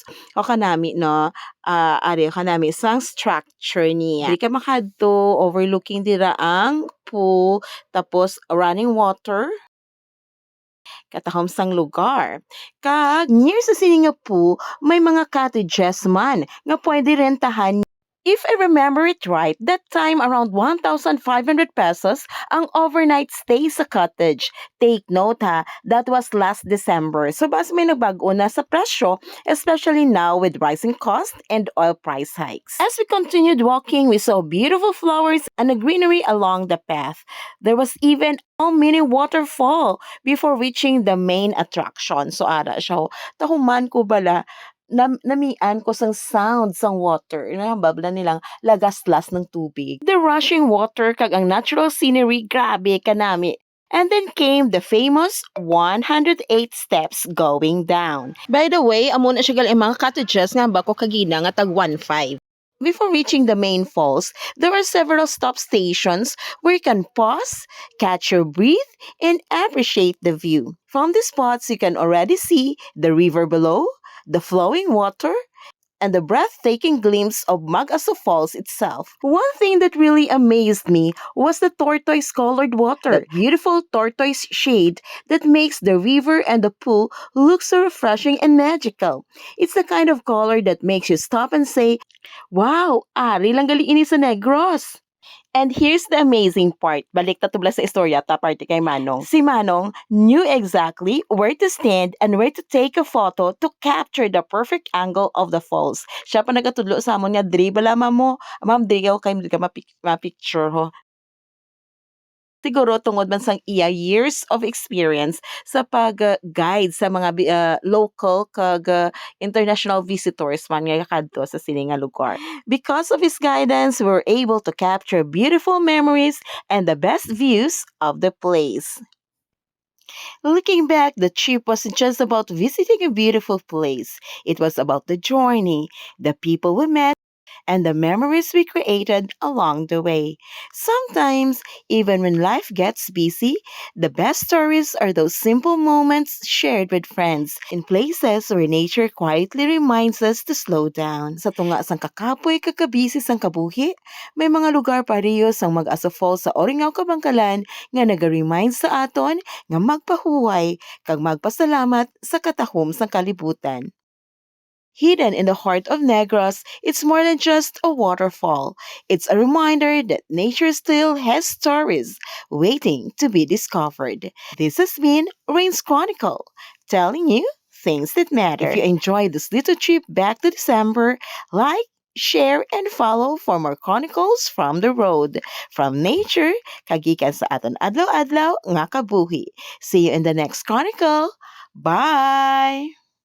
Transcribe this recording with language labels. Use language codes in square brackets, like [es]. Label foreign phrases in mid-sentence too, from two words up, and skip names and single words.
[hil] O kanami no ari kanami sang structure niya. Di ka makadto overlooking dira ang pool tapos [en] running water [hil] katahom sang lugar. Kag near sa sininga pool may mga cottages man nga pwede rentahan. [en] If I remember it right, that time around 1,500 pesos [hil] ang overnight stay sa cottage. [en] Take note ha, that was last December. [hil] So bas may nagbago na sa presyo, [en] especially now with rising cost and oil price hikes. As we continued walking, we saw beautiful flowers and a greenery along the path. There was even a mini waterfall before reaching the main attraction. [hil] So ara siya, tahuman ko bala, namian ko sang sound sang water. [tl] Babla nilang lagaslas ng tubig. [en] The rushing water [hil] kag ang [en] natural scenery, [hil] grabe kanami. [en] And then came the famous 108 steps going down. By the way, [hil] amo na siya gal mga cottages nga bako kagina nga tag 1.5. [en] Before reaching the main falls, there are several stop stations where you can pause, catch your breath, and appreciate the view. From these spots, you can already see the river below, the flowing water, and the breathtaking glimpse of Mag-Aso Falls itself. One thing that really amazed me was the tortoise-colored water, the beautiful tortoise shade that makes the river and the pool look so refreshing and magical. It's the kind of color that makes you stop and say, [hil] "Wow, ari lang gali ini sa Negros." [en] And here's the amazing part. [hil] Balik ta tubla sa istorya ta parte kay Manong. [en] Si Manong knew exactly where to stand and where to take a photo to capture the perfect angle of the falls. [hil] Siya pa nagatudlo sa amon nga diri bala mo. Ma'am diri kay mo ka ma-picture ho. Siguro tungod man sang iya [en] years of experience [hil] sa pag-guide sa mga local kag [en] international visitors [hil] man nga kadto sa sini nga lugar. [en] Because of his guidance, we were able to capture beautiful memories and the best views of the place. Looking back, the trip wasn't just about visiting a beautiful place. It was about the journey, the people we met, and the memories we created along the way. Sometimes, even when life gets busy, the best stories are those simple moments shared with friends in places where nature quietly reminds us to slow down. [hil] Sa tunga sang kakapoy kakabisi sang kabuhi, may mga lugar pariyo sang Mag-Aso Falls sa Oringao, Cabangcalan nga naga-remind sa aton nga magpahuway kag magpasalamat sa katahom sang kalibutan. [en] Hidden in the heart of Negros, it's more than just a waterfall. It's a reminder that nature still has stories waiting to be discovered. This has been Rain's Chronicle, telling you things that matter. If you enjoyed this little trip back to December, like, share, and follow for more chronicles from the road. From nature, [hil] kagikan sa aton adlaw-adlaw nga kabuhi. [en] See you in the next chronicle. Bye!